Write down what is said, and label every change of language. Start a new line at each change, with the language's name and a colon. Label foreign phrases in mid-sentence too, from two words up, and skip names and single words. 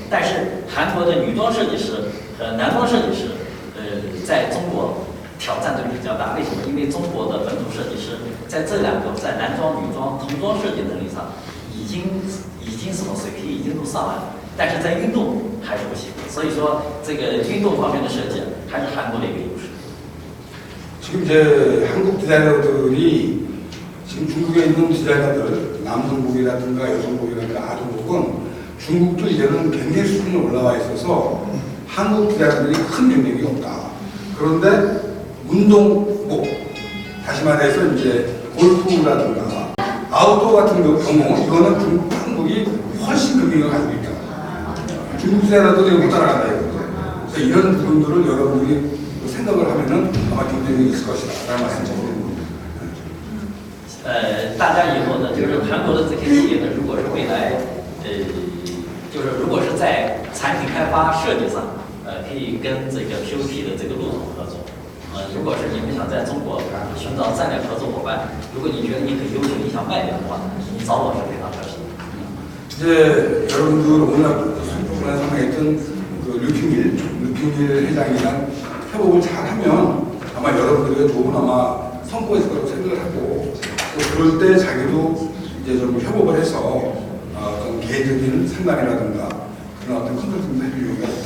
Chinese: 但是韩国的女装设计师和男装设计师，在中国 挑战就比较大，为什么？因为中国的本土设计师在这两个在男装、女装、童装设计能力上，已经什么水平已经都上来了，但是在运动还是不行。所以说，这个运动方面的设计还是韩国的一个优势。
Korean: 지금 이제 한국 디자이너들이 지금 중국에 있는 디자이너들 남성복이라든가 여성복이라든가 아동복은 중국도 이제는 굉장히 수준이 올라와 있어서 한국 디자이너들이 큰 영향력이 없다. 그런데 운동복, 다시 말해서 이제 골프라든가 아웃도어 같은 경우 이거는 중국, 한국이 훨씬 그 기능을 가지고 있다. 중국 디자이너들이 못 따라간다 이거죠. 그러니까 이런 부분들을 여러분들이 생각을 하면은 아마 경쟁력이 있을 것이다 라는 말씀 드립니다.
Chinese: 大家以后呢，就是韩国的这些企业呢，如果是未来，就是如果是在产品开发设计上，可以跟这个 POT 的这个路统合作。如果是你们想在中国寻找战略合作伙伴，如果你觉得你很优秀，你想卖点的话，你找我是非常合适的。
Korean: 이제 여러분들 오늘 손주분에 상당했던 그 류핑일 회장이랑 협업을 잘하면 아마 여러분들의 좋은 아마 성과가 있을 거라고 생각을 하고 또 그럴 때 자기도 이제 좀 협업을 해서 어떤 개인적인 상담이라든가 그런 어떤 컨설팅도 해줄 여유가 있다.